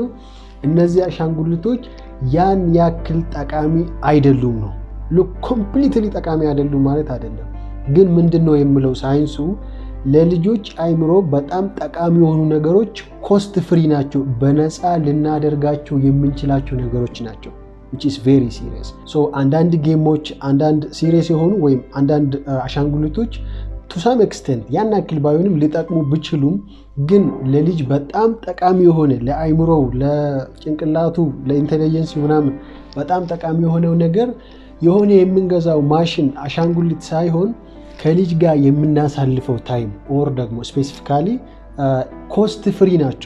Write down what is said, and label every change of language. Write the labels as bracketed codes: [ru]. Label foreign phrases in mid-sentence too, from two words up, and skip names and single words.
[am] እነዚህ አሻንጉሊቶች ያን ያክል ጠቃሚ አይደሉም ነው። ሉክ ኮምፕሊትሊ ጠቃሚ አይደሉም ማለት አይደለም፣ ግን ምንድነው የሚለው ሳይንሱ ለልጆች አይምሮ በጣም ጠቃሚ የሆኑ ነገሮች [en] cost free [am] ናቸው፣ በነፃ ልናደርጋቸው የምንችላቸው ነገሮች ናቸው። [en] which is very serious. [am] so አንዳንድ ጌሞች አንዳንድ ሲሪየስ የሆኑ ወይም አንዳንድ አሻንጉሊቶች [en] to some extent [am] ያን ያክል ባይሆንም ሊጠቅሙ ቢችሉም ግን ለልጅ በጣም ጠቃሚ የሆነ ለአይምሮው፣ ለጭንቅላቱ፣ ለኢንተለጀንስ ምናምን በጣም ጠቃሚ የሆነው ነገር የሆነ የምንገዛው ማሽን አሻንጉሊት ሳይሆን ከልጅ ጋር የምናሳልፈው [en] time or [am] ደግሞ [en] specifically cost free [am] ናቸው።